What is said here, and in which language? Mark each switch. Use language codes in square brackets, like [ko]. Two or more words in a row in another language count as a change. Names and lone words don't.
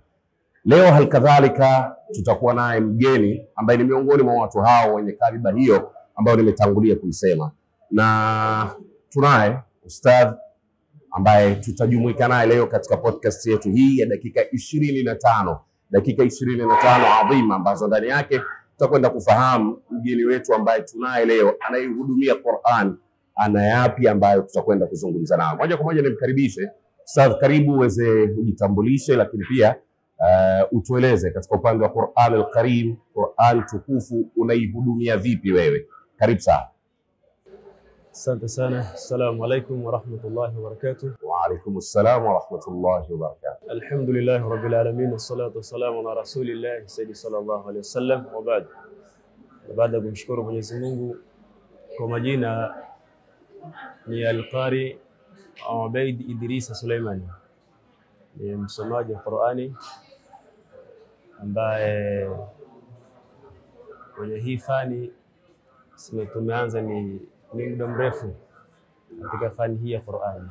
[sw] Leo halikadhalika tutakuwa naye mgeni ambaye ni miongoni mwa watu hao wenye kariba hiyo ambao nimetangulia kuisema, na tunaye ustadh ambaye tutajumuika naye leo katika podcast yetu hii ya dakika 25 adhima, ambazo ndani yake tutakwenda kufahamu mgeni wetu ambaye tunaye leo anayehudumia Qur'an ana yapi ambayo tutakwenda kuzungumza nao. Moja kwa moja nimkaribishe ustadh, karibu uweze kujitambulishe, lakini pia utueleze katika upande wa Qur'an al-Karim, Qur'an tukufu unaihudumia vipi wewe? Karibu sana. Asante sana. [ar] السلام عليكم ورحمة الله وبركاته. وعليكم السلام ورحمة الله وبركاته. الحمد لله رب العالمين، والصلاة والسلام على رسول الله سيدي صلى الله عليه وسلم, وبعد. [sw] Baada ya kumshukuru Mwenyezi Mungu, kwa majina ni Al-Qari Ubaid Idrisa Suleimani, ni msomaji wa Qur'ani ambaye kwenye hii fani tumeanza ni muda mrefu katika fani hii ya Qur'ani.